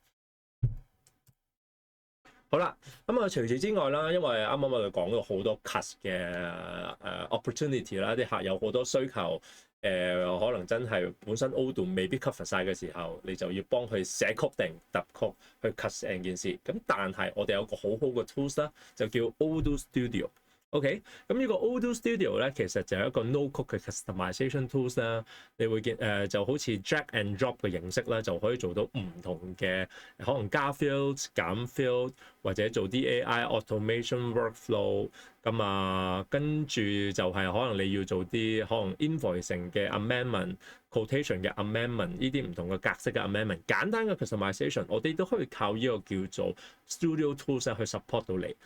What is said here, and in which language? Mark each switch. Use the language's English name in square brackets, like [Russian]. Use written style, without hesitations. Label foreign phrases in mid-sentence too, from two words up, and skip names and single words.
[Cantonese] 好啦，咁啊除此之外啦，因為啱啱我哋講咗好多 cust 嘅opportunity 啦，啲客有好多需求，可能真係本身 Odoo 未必 cover 晒嘅時候，你就要幫佢寫曲定揼曲去 cust 成件事。咁但係我哋有個好好嘅 tools 啦，就叫 Odoo Studio。OK， 咁呢個 Odoo Studio 咧，其實就係一個 no-code 嘅 [English] customization tools [Cantonese] 啦。你會見就好似 [English] drag and drop [Cantonese] 嘅形式啦，就可以做到唔同嘅可能加 field、減 field 或者做啲 [English] AI automation workflow。 [Cantonese] 咁啊，跟住就係可能你要做啲可能 invoicing 嘅 amendment、quotation 嘅 amendment， 呢啲唔同嘅格式嘅 amendment， 簡單嘅 customization， 我哋都可以靠呢個叫做 Studio Tools 去 support 到你。